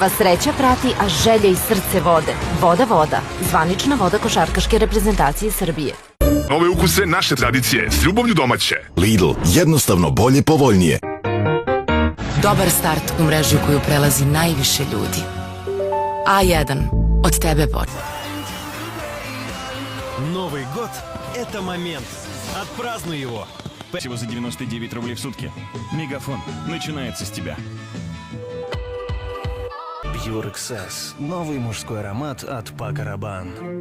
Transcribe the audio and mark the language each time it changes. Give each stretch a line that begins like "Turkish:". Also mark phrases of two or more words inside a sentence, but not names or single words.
Serbian: Vas sreća prati, a želje i srce vode. Voda, zvanična voda košarkaške reprezentacije Srbije. Nove ukuse naše tradicije, s ljubavlju domaće. Lidl, jednostavno bolje, povoljnije. Dobar start u mrežu koju prelazi najviše ljudi. A1. Od tebe počne.
Russian: Новый год – это момент. Отпразднуй его. Всего за 99 рублей в сутки. Мегафон начинается с тебя. Pure XS – новый мужской аромат от Paco Rabanne.